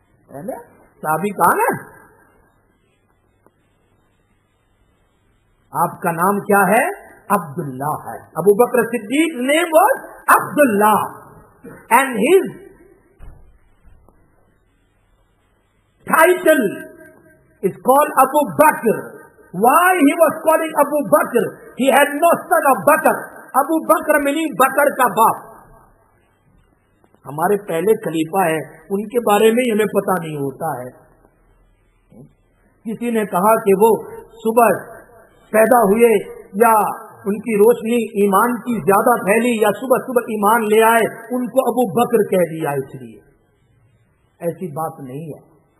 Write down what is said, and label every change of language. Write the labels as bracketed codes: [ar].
[ur] صحابی کون ہے؟ آپ کا نام کیا ہے؟ عبداللہ ہے۔ ابو بکر صدیق [en] name was Abdullah and his title is called Abu Bakr. Why he was calling Abu Bakr? He had no son of Bakr. Abu Bakr meaning [ur] Bakr کا باپ۔ ہمارے پہلے خلیفہ ہیں، ان کے بارے میں ہمیں پتہ نہیں ہوتا ہے۔ کسی نے کہا کہ وہ صبح پیدا ہوئے یا ان کی روشنی ایمان کی زیادہ پھیلی یا صبح صبح ایمان لے آئے، ان کو ابو بکر کہہ دیا، اس لیے ایسی بات نہیں ہے۔